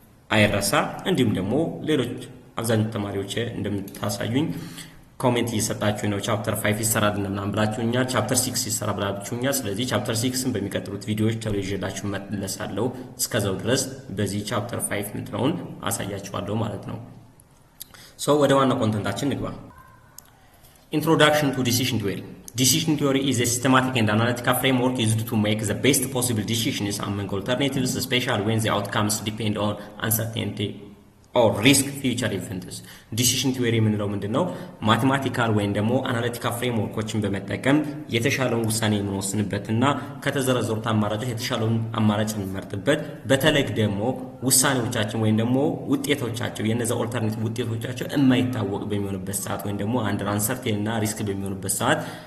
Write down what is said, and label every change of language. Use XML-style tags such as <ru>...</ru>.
<am>አይረሳ። እንዲሁም ደግሞ ሌሎች አብዛኞቹ ተማሪዎች እንደምታሳዩኝ ኮሜንት እየሰጣችሁ ነው። ቻፕተር 5 ይሰራል ምናምን ብላችሁኛል። ቻፕተር 6 ይሰራ ብላችሁኛል። ስለዚህ ቻፕተር 6ን በሚቀጥሉት ቪዲዮዎች ተለይዤላችሁ መጥለሳለሁ። እስከዛው ድረስ በዚህ ቻፕተር 5 ምንድነውን አሳያችኋለሁ ማለት ነው። ሶ ወደ ዋና ኮንተንታችን ንግባ።</am> <en>Introduction to Decision Theory. Decision theory is a systematic and analytical framework used to make the best possible decisions among alternatives, especially when the outcomes depend on uncertainty or risk future events.</en> <am>Decision theory ምንለው ምንድነው? ማቴማቲካል ወይም ደግሞ አናሊቲካል ፍሬምወርኮችን በመጠቀም የተሻለውን ውሳኔ የምንወስንበትና ከተዘረዘሩት አማራጮች የተሻለውን አማራጭ የምንመርጥበት፣ በተለይ ደግሞ ውሳኔዎቻችን ወይም ደግሞ ውጤቶቻቸው የነዛ ኦልተርኔቲቭ ውጤቶቻቸው የማይታወቅ በሚሆንበት ሰዓት ወይም ደግሞ አንደር አንሰርቴን እና ሪስክ በሚሆንበት ሰዓት</am>